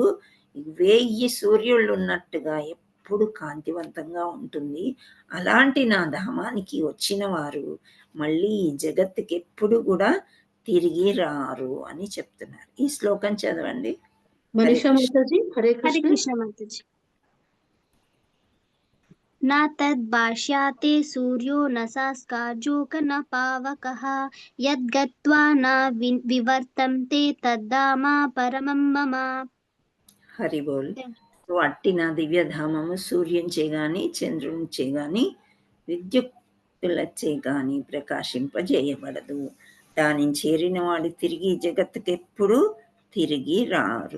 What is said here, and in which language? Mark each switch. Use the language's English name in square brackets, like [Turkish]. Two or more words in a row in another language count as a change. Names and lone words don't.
[Telugu] 1000 సూర్యుళ్ళు ఉన్నట్టుగా ఎప్పుడు కాంతివంతంగా ఉంటుంది. అలాంటి నా ధామానికి వచ్చిన వారు మళ్ళీ ఈ జగత్తుకి ఎప్పుడు కూడా తిరిగి రారు అని చెప్తున్నారు. ఈ శ్లోకం చదవండి. మనీషా మాతాజీ. హరే హరే కృష్ణ. కృష్ణ మాతాజీ. [Sanskrit] न तद्भाष्याते सूर्यो न सास्कार्जोक न पावकः यद्गत्वा न विवर्तन्ते तद्धामा परमं मम. [Telugu] హరి బోల్. సో అట్టి నా దివ్యధామము సూర్యునిచే గాని చంద్రునిచే గాని విద్యుత్తులచే గాని ప్రకాశింపజేయబడదు. దానిని చేరిన వాడు తిరిగి జగత్తుకెప్పుడు తిరిగి రారు.